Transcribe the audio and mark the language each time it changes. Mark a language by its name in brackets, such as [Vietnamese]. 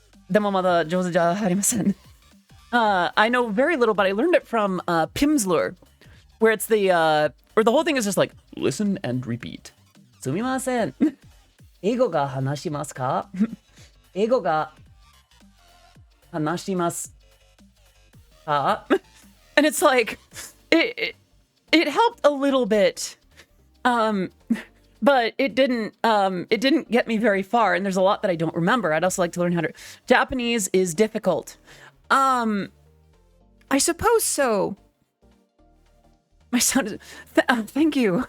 [Japanese] でもまだ上手じゃありません。 [English] I know very little, but I learned it from Pimsleur, where it's where the whole thing is just like listen and repeat. [Japanese] すみません。英語が話しますか？英語が Hanashimasu. [English] And it's like, it helped a little bit. But it didn't get me very far, and there's a lot that I don't remember. I'd also like to learn how to... Japanese is difficult. I suppose so. My son is... thank you.